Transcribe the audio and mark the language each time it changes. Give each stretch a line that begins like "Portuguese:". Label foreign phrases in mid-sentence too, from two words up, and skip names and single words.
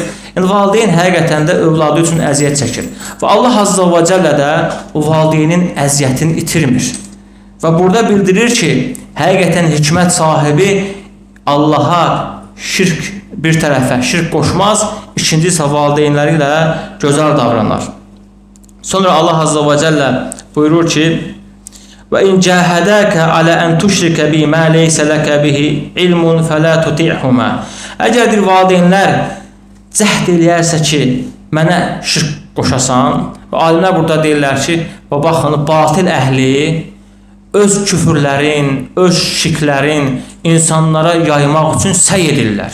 Azerbaijani: Yəni, valideyn həqiqətən də övladı üçün əziyyət çəkir. Və Allah
Arabic: عز وجل
Azerbaijani: də o valideynin əziyyətini itirmir. Və burada bildirir ki, həqiqətən hikmət sahibi Allaha şirk bir tərəfə şirk qoşmaz, ikinci isə valideynləri ilə gözəl davranar. Sonra Allah
Arabic: عز وجل
Azerbaijani: buyurur ki,
Arabic: وَاِنْ جَاهَدَاكَ عَلَى أَنْ تُشْرِكَ بِي مَا لَيْسَ لَكَ بِهِ عِلْمٌ فَلَا تُطِعْهُمَا
Azerbaijani: Əgər bir valideynlər cəhd eləyərsə ki, mənə şirk qoşasan, və alimlər burada deyirlər ki, və baxın, batil əhli öz küfürlərin, öz şirklərin insanlara yaymaq üçün səy edirlər.